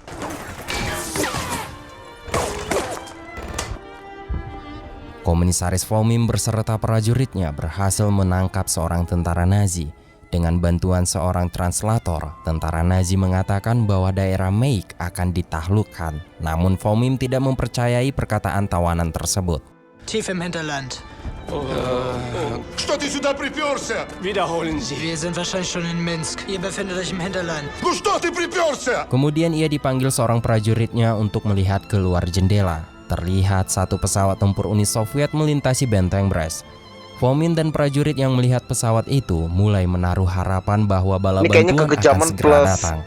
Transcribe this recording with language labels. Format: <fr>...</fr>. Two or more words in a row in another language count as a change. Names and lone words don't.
<id>Komisaris Fomin berserta prajuritnya berhasil menangkap seorang tentara Nazi. Dengan bantuan seorang translator, tentara Nazi mengatakan bahwa daerah Meik akan ditaklukkan. Namun Fomin tidak mempercayai perkataan tawanan tersebut.</id> <de>Tief im Hinterland.</de> <ru>Что ты сюда приперся?</ru> <de>Wiederholen Sie. Wir sind wahrscheinlich schon in Minsk. Ihr befindet euch im Hinterland.</de> <ru>Ну что ты приперся?</ru> <id>Kemudian ia dipanggil seorang prajuritnya untuk melihat keluar jendela. Terlihat satu pesawat tempur Uni Soviet melintasi benteng Brest. Fomin dan prajurit yang melihat pesawat itu mulai menaruh harapan bahwa bala bantuan akan segera datang.</id>